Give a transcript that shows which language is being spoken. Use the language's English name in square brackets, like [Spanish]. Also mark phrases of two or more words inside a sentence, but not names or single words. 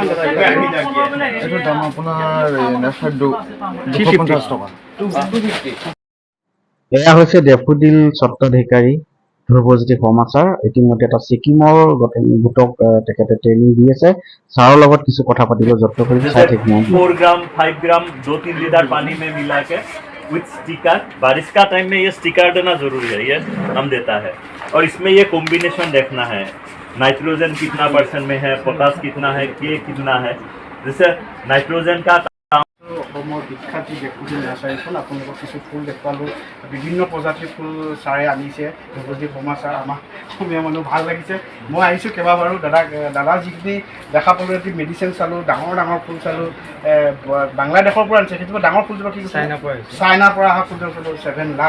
[Assamese] এইটোৰ দাম আপোনাৰ 250 টকা। এয়া হৈছে ডেফোডিল স্বত্বাধিকাৰী ধ্ৰুৱজ্যোতি শৰ্মা ছাৰ। ইতিমধ্যে এটা ছিকিমৰ গোটক তেখেতে ট্ৰেইনিং দি আছে। ছাৰৰ লগত কিছু কথা পাতিব যত্ন কৰিছোঁ। চাই থাকিব। [Hindi] 4 ग्राम 5 ग्राम 2-3 लीटर पानी में मिला के [English] with sticker, [Hindi] बारिश का टाइम में ये स्टिकर देना जरूरी है, ये हम देता है। और इसमें ये कॉम्बिनेशन देखना है, नाइट्रोजन कितना परसेंट में है, पोटास कितना है, के कितना है। जैसे नाइट्रोजन का [Assamese] অসমৰ বিখ্যাত যি ডেফোডিল নাৰ্চাৰীখন আপোনালোকক কিছু ফুল দেখুৱালোঁ। বিভিন্ন প্ৰজাতিৰ ফুল ছাৰে আনিছে। ধ্ৰুৱজ্যোতি শৰ্মা ছাৰ আমাক অসমীয়া মানুহ ভাল লাগিছে। মই আহিছোঁ কেইবাবাৰো দাদা যিখিনি দেখা পালোঁ, এটি মেডিচিন চালোঁ, ডাঙৰ ডাঙৰ ফুল চালোঁ। বাংলাদেশৰ পৰা আনিছে, কিন্তু ডাঙৰ ফুলজোপা কি চাইনাৰ পৰা অহা ফুলজোপা চালোঁ 7 লাখ।